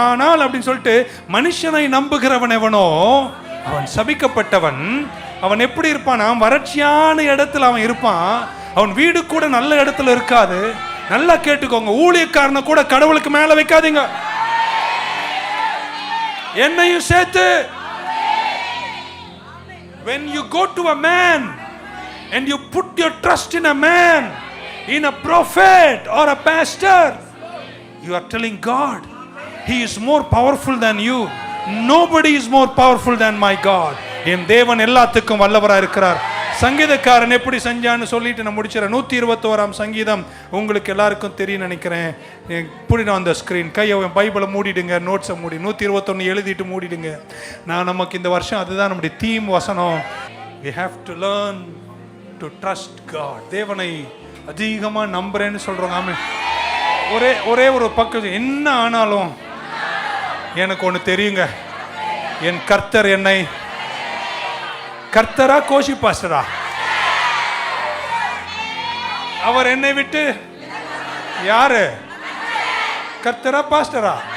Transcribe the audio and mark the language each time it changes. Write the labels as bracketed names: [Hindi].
[Tamil] ஆனால் அப்படின்னு சொல்லிட்டு மனுஷனை நம்புகிறவன் எவனோ அவன் சபிக்கப்பட்டவன். அவன் எப்படி இருப்பான்? வறட்சியான இடத்துல அவன் இருப்பான். அவன் வீடு கூட நல்ல இடத்துல இருக்காது. நல்லா கேட்டுக்கோங்க, ஊழியக்காரனை கூட கடவுளுக்கு மேல வைக்காதீங்க, என்னையும் சேர்த்து. [English] When you go to a man and you put your trust in a man, in a prophet or a pastor, you are telling God, he is more powerful than you. Nobody is more powerful than my God. [Tamil] என் தேவன் எல்லாத்துக்கும் வல்லவராக இருக்கிறார். சங்கீதக்காரன் எப்படி செஞ்சான்னு சொல்லிட்டு நான் முடிச்சிடறேன். 121ஆம் சங்கீதம் உங்களுக்கு எல்லாருக்கும் தெரியும் நினைக்கிறேன். புடின அந்த ஸ்க்ரீன் கையை பைபிளை மூடிடுங்க, நோட்ஸை மூடி 121 எழுதிட்டு மூடிடுங்க. நமக்கு இந்த வருஷம் அதுதான் நம்முடைய தீம் வசனம். [English] We have to learn to trust God. [Tamil] தேவனை அதிகமாக நம்புறேன்னு சொல்றோம். ஆமென். ஒரே ஒரு பக்கம் என்ன ஆனாலும் எனக்கு ஒன்று தெரியுங்க, என் கர்த்தர் என்னை, கர்த்தரா கோஷி பாஸ்டரா, அவர் என்னை விட்டு யாரு? கர்த்தரா பாஸ்டரா?